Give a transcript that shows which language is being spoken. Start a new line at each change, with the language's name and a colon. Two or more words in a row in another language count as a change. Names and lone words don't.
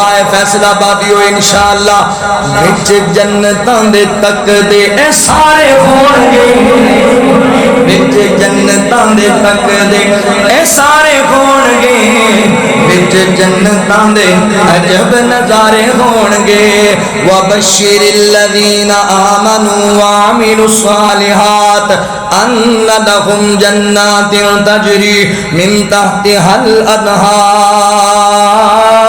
Punjabi: ہے فیصل‌آبادی ہو انشاءاللہ وچ جنتاں دے تک دے اے سارے ہونگے وچ جنتاں دے تک دے اے سارے ہونگے وچ جنتاں دے عجب نظارے ہونگے
Arabic: وبشر الذين آمنوا وعملوا الصالحات أن لهم جنات تجري من تحتها الأنهار